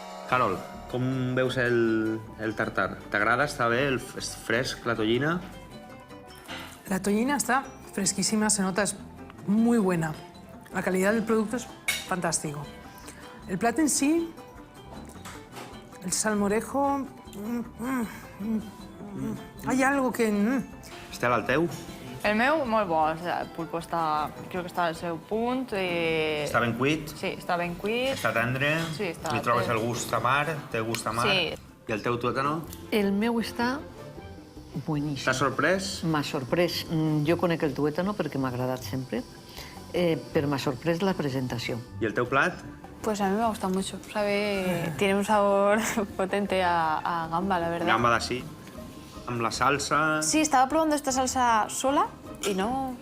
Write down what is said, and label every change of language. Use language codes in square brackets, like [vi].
[ca] Carol, com veus el tartar? T'agrada? Està bé? És fresc, la tonyina? [es] La tonyina está fresquísima, se nota, es muy buena. La calidad del producto es fantástico. El plato en sí, el salmorejo... Hay algo que... [ca] Estel, el teu? El meu, molt bo. El pulpo està, crec que està al seu punt. Està ben cuit? Sí, està ben cuit. Està tendre? Sí, està... Li trobes el gust a mar? Té gust a mar? Sí. I el teu tuétano? El meu està bueníssim. T'ha sorprès? M'ha sorprès. Jo conec el tuétano perquè m'ha agradat sempre, però m'ha sorprès la presentació. I el teu plat? [es] Pues a mí me gusta mucho. Sabe, tiene un sabor potente a gamba, la verdad. [ca] Gamba d'ací. Amb la salsa... [es] Sí, estaba probando esta salsa sola y no...